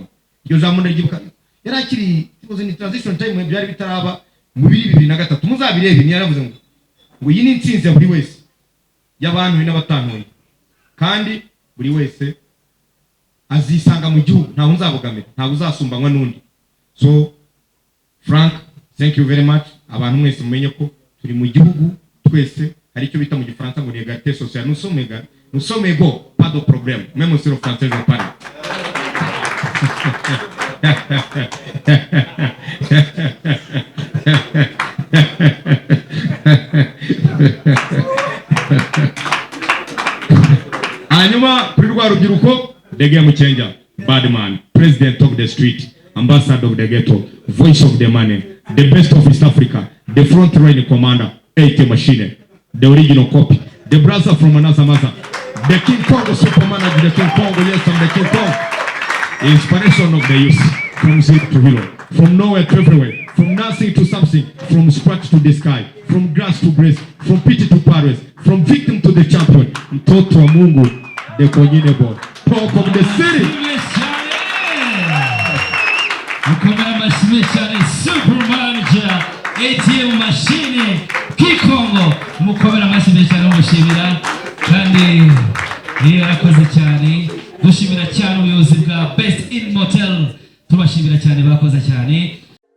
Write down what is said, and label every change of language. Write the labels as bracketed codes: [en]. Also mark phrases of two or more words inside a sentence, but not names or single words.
[rw] Iryo jambo ndaryibuka, yarakiri ikibazo ni [en] transition time [rw] byari bitaraba mu 2003, muzabirebe. Ni yaravuze ngo iyi ni intsinzi ya buri wese, y'abantu n'abatantuye, kandi buri wese azisanga mu gihugu, ntaho nzabogamira, ntaho uzasumbanywa n'undi. [en] So Frank, thank you very much. [rw] Abantu mwese mumenye ko turi mu gihugu twese, hari icyo bita mu gifaransa ngo [fr] égalité sociale. Nous sommes égaux, pas de problème, même si le français ne parle. [rw] hanyuma kuri rwa rubyiruko Dege Muchenja, Badman, [en] President of the Street, Ambassador of the Ghetto, Voice of the Money, the best of East Africa, the front line commander, 80 machine, the original copy, the brother from another mother, the King Kong super manager, the King Kong, yes, I'm the King Kong. Inspiration of the youth, from zero to hero, from nowhere to everywhere, from nothing to something, from scratch to the sky, from grass to grace, from pity to Paris, from victim to the champion, [sw] mtoto wa Mungu, [en] the Konyine boy, talk of the city. [rw] Akomeye mashime cyane, [en] super manager, ATM machine, [rw] Kikongo, mukomera mashime cyane umushimira kandi yarakoze cyane. Dushimira cyane ubuyobozi bwa Best in Motel, tubashimira cyane bakoze cyane.